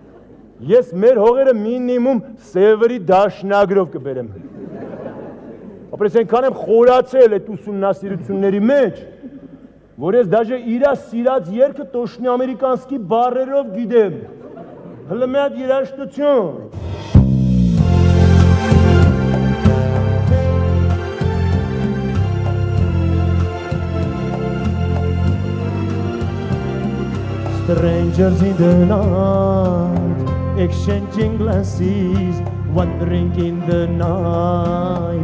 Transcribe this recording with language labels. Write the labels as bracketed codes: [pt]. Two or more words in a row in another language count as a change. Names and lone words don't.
[hy] Ես մեր հողերը մինիմում սևերի դաշնագրով կբերեմ։ ապրես ենքան եմ խորացել այդ ուսումնասիրությունների մեջ, որ ես դաժե իրա սիրած երգը [ru] точно американски [hy] բառերով գիտեմ։ Հլը մի հատ երաժշտություն։ [en] Strangers in the night, exchanging glances, wandering in the night.